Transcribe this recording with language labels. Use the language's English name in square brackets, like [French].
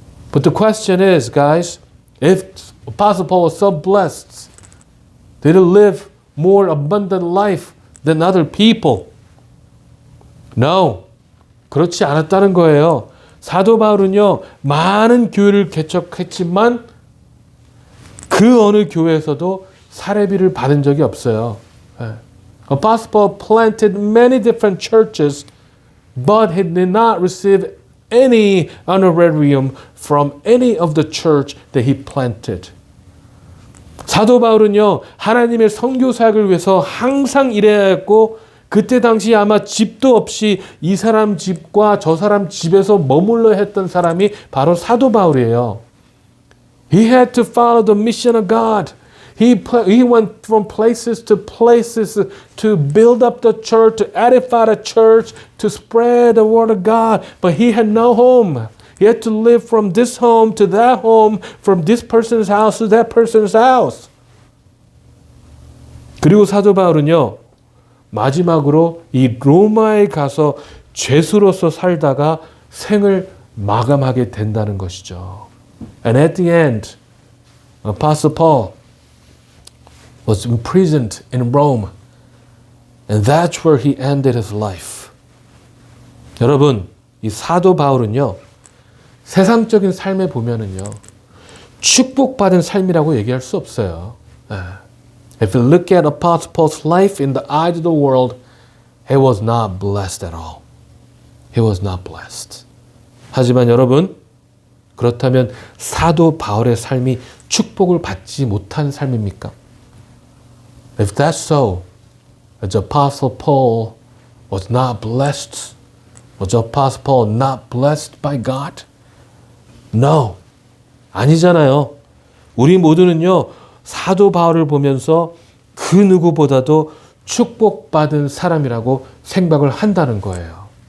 [English] But the question is, guys, if Apostle Paul was so blessed, did he live more abundant life than other people? No. [Korean] 그렇지 않았다는 거예요. 사도 바울은요, 많은 교회를 개척했지만 그 어느 교회에서도 사례비를 받은 적이 없어요. [English] Apostle Paul planted many different churches, but he did not receive any honorarium from any of the church that he planted. [Korean] 사도 바울은요, 하나님의 선교 사역을 위해서 항상 일해야 했고, 그때 당시 아마 집도 없이 이 사람 집과 저 사람 집에서 머물러 했던 사람이 바로 사도 바울이에요. [English] He had to follow the mission of God. He went from places to build up the church, to edify the church, to spread the word of God. But he had no home. He had to live from this home to that home, from this person's house to that person's house. [Korean] 그리고 사도 바울은요, 마지막으로 이 로마에 가서 죄수로서 살다가 생을 마감하게 된다는 것이죠. [English] And at the end, Apostle Paul was imprisoned in Rome. And that's where he ended his life. [Korean] 여러분, 이 사도 바울은요, 세상적인 삶에 보면은요, 축복받은 삶이라고 얘기할 수 없어요. [English] If you look at Apostle Paul's life in the eyes of the world, he was not blessed at all. He was not blessed. [Korean] 하지만 여러분, 그렇다면 사도 바울의 삶이 축복을 받지 못한 삶입니까? [English] If that's so, the Apostle Paul was not blessed. Was the Apostle Paul not blessed by God? No. [Korean] 아니잖아요. 우리 모두는요, 사도 바울을 보면서 그 누구보다도 축복받은 사람이라고 생각을 한다는 거예요.